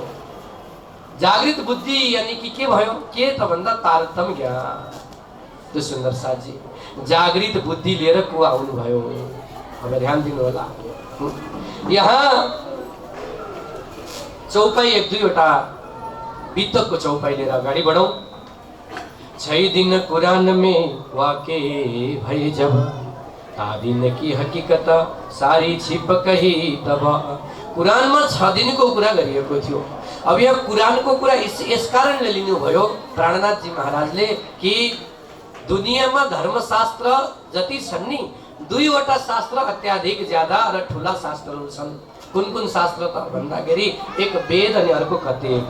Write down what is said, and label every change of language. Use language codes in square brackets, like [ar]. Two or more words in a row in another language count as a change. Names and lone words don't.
[ne] जागृत बुद्धि [hi] यानी कि [ne] के भयो? के त भन्दा तारतम्य ज्ञान। त्यो सुन्दर साथजी जागृत बुद्धि लिएर को आउनु भयो? अब ध्यान दिनु होला। यहाँ चौपाई एक दुईवटा वितकको चौपाई लिएर अगाडि बढौँ। [hi] 6 दिन कुरान में वाके भई जब, ता दिन की हकीकत सारी छिप कही तब। [ne] कुरानमा 6 दिनको कुरा गरिएको थियो। अब यहाँ कुरानको कुरा यस कारणले लिनुभयो प्राणनाथजी महाराजले कि दुनियाँमा धर्मशास्त्र जति छन् नि, 2वटा शास्त्र अत्याधिक ज्यादा र ठुला शास्त्रहरू छन्। कुन कुन शास्त्र त भन्दाखेरि एक वेद अनि अर्को कतेब।